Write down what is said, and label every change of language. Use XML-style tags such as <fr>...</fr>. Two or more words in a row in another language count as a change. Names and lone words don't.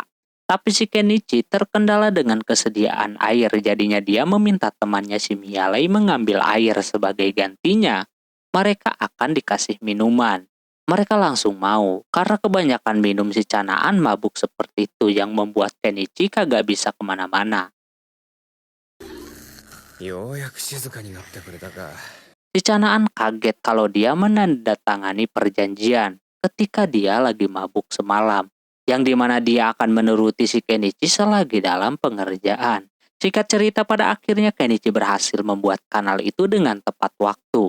<id>Tapi si Kenichi terkendala dengan kesediaan air, jadinya dia meminta temannya si Miyale mengambil air sebagai gantinya. Mereka akan dikasih minuman. Mereka langsung mau, karena kebanyakan minum si Canaan mabuk seperti itu yang membuat Kenichi kagak bisa kemana-mana.</id> <ja>ようやく静かになってくれたか</ja> <id>Si Canaan kaget kalau dia menandatangani perjanjian ketika dia lagi mabuk semalam, yang dimana dia akan menuruti si Kenichi selagi dalam pengerjaan. Singkat cerita, pada akhirnya Kenichi berhasil membuat kanal itu dengan tepat waktu.</id>